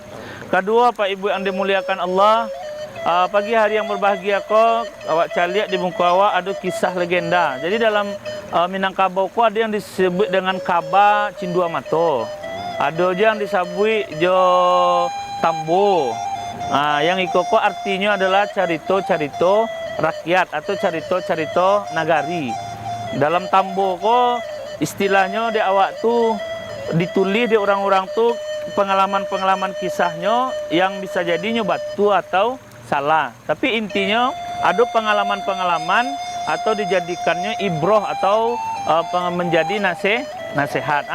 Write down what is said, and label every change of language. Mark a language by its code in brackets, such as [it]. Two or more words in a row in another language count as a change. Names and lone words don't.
[id] Kedua, Pak Ibu yang dimuliakan Allah, pagi hari yang berbahagia [min] awak caliak di muka awak [id] ada kisah legenda. Jadi dalam Minangkabau ada yang disebut dengan Kaba Cindua Mato. Ada yang disebut Jo Tambo. Yang ikoko artinya adalah carito-carito rakyat atau carito-carito nagari. Dalam Tambo istilahnya di awak tuh ditulis di orang-orang tuh pengalaman-pengalaman kisahnya yang bisa jadinya batu atau salah. Tapi intinya ada pengalaman-pengalaman atau dijadikannya ibroh atau menjadi nasihat.